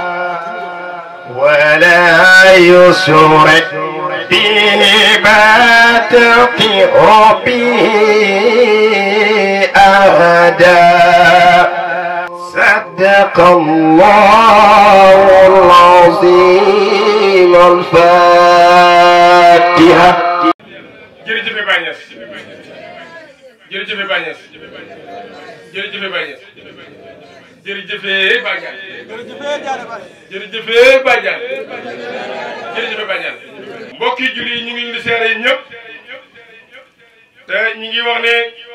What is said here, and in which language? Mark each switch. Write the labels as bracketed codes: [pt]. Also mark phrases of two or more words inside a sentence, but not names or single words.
[ar] ولا يشرك بعبادة ربه أحدا صدق الله العظيم الفاتحة. [wo] jërëjëf Baye Niass jërëjëf Baye Niass jërëjëf Baye Niass jërëjëf Baye Niass jërëjëf Baye Niass jërëjëf Baye Niass mbokki julli ñu ngi leen di seere ñëpp te ñu ngi wax ne